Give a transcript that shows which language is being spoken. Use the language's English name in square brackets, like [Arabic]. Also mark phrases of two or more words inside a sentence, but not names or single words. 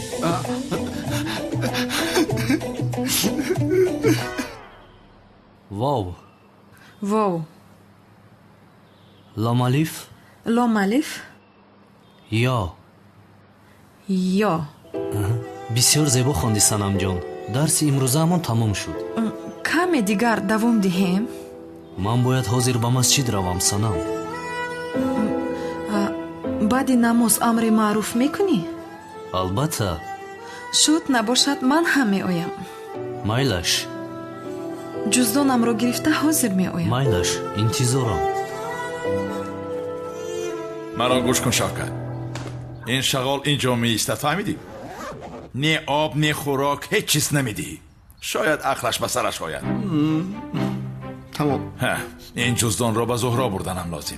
[Persian] واو واو لام الف لام الف [Tajik] یا بسیار зебо хонди санамҷон дарси имрӯзаамон тамом шуд каме дигар давом диҳем ман бояд ҳозир ба масҷид равам санам баъди намоз амри маъруф мекунӣ албатта шуд набошад ман ҳам меоям майлаш ҷуздонамро гирифта ҳозир меоям майлаш интизорам [Persian] مرا گوش کن شفقت این شغال اینجا میایستد فهمیدی؟ نه آب نه خوراک هیچ چیز نمیدی شاید عقلش به سرش آید تمام این جزدان را به زهرا بردنم لازم